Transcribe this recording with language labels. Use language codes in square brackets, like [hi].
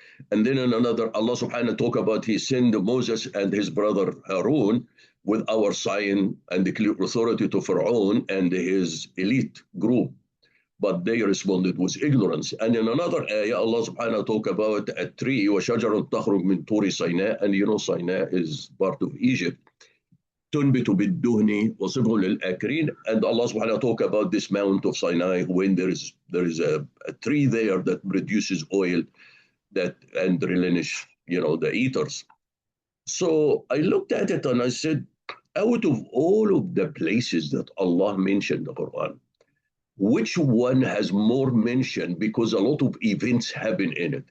[en] And then in another, Allah subhanahu wa ta'ala talk about he sent Moses and his brother Harun with our sign and the clear authority to Pharaoh and his elite group. But they responded with ignorance. And in another ayah, Allah subhanahu wa ta'ala talk about a tree, [ar] وَشَجَرٌ تَخْرُجْ مِنْ طُورِ [en] Sinai, and you know Sinai is part of Egypt. [ar] تنبت بالدهن وصبغ للآكلين. [en] And Allah subhanahu wa ta'ala talk about this mount of Sinai when there is a tree there that produces oil that and replenish, the eaters. So I looked at it and I said, out of all of the places that Allah mentioned in the Quran, which one has more mention because a lot of events happen in it?